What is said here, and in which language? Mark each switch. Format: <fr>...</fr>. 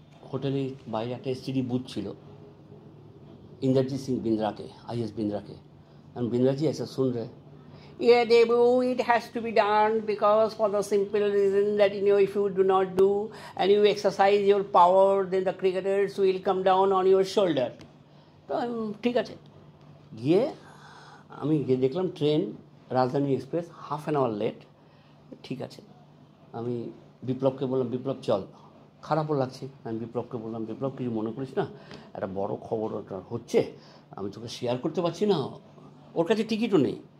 <bn>হোটেলের বাইরে একটা এসটিডি বুথ ছিল, इंद्रजीत सिंह बिंद्रा के, IS बिंद्रा के।</bn> <hi>एंड बिंद्रा जी ऐसा सुन रहे,</hi> <en>yeah Debu, it has to be done because for the simple reason that if you do not do and you exercise your power, then the cricketers will come down on your shoulder.</en> <bn>তো ঠিক আছে। গিয়ে আমি গিয়ে দেখলাম train রাজধানী express ½ hour late. ঠিক আছে, আমি বিপ্লবকে বললাম বিপ্লব চল। খারাপও লাগছে। আমি বিপ্লবকে বললাম বিপ্লব কিছু মনে করিস না, একটা বড় খবর ওটা হচ্ছে, আমি তোকে শেয়ার করতে পারছি না। ওর কাছে টিকিটও নেই।</bn>